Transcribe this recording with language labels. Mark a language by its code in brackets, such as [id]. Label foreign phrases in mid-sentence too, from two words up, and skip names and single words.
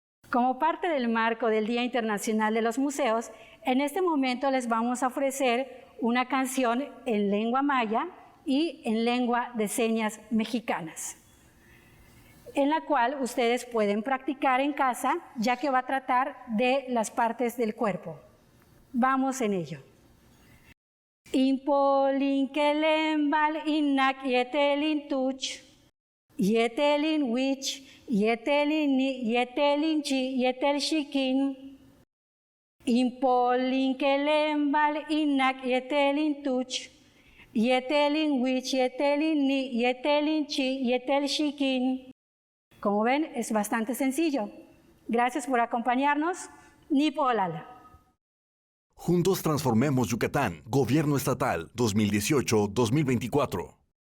[es] Como parte del marco del Día Internacional de los Museos, en este momento les vamos a ofrecer una canción en lengua maya y en lengua de señas mexicanas, en la cual ustedes pueden practicar en casa, ya que va a tratar de las partes del cuerpo. Vamos en ello. [yua] Impolin kelembal innak yetelin tuch, yetelin wich, yetelin ni, yetelin chi, yetel shikin. Impolin kelembal innak yetelin tuch, yetelin wich, yetelin ni, yetelin chi, yetel shikin. [es] Como ven, es bastante sencillo. Gracias por acompañarnos. [yua] Nipolala. [es] Juntos transformemos Yucatán. Gobierno Estatal 2018-2024.